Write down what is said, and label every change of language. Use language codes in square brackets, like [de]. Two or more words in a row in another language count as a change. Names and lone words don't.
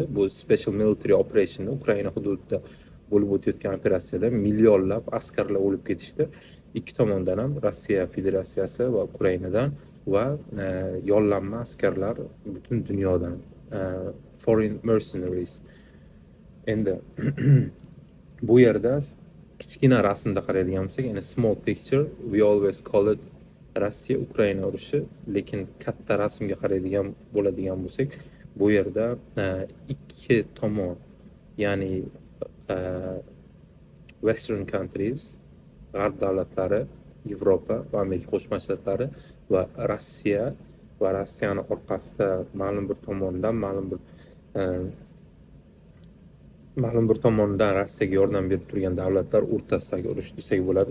[uz] Bu [en] Special Military Operation [uz] Ukraina hududida bo'lib o'tayotgan operatsiyada millionlab askarlar o'lib ketishdi. Ikki tomondan ham Rossiya Federatsiyasi va Ukrainadan va yollanma askarlar butun dunyodan [en] foreign mercenaries. [uz] Endi bu yerda kichkina rasmda qaraydigan bo'lsak, [en] in a small picture we always call it [uz] Rossiya Ukraina urushi, lekin katta rasmga qaraydigan bo'ladigan bo'lsak, bu yerda ikki tomon, ya'ni [en] Western countries, [uz] g'arb davlatlari, Yevropa va Amerika Qo'shma Shtatlari va Rossiya va Rossiyani orqasida ma'lum bir tomondan Rossiyaga yordam berib turgan davlatlar o'rtasidagi urush desak bo'ladi.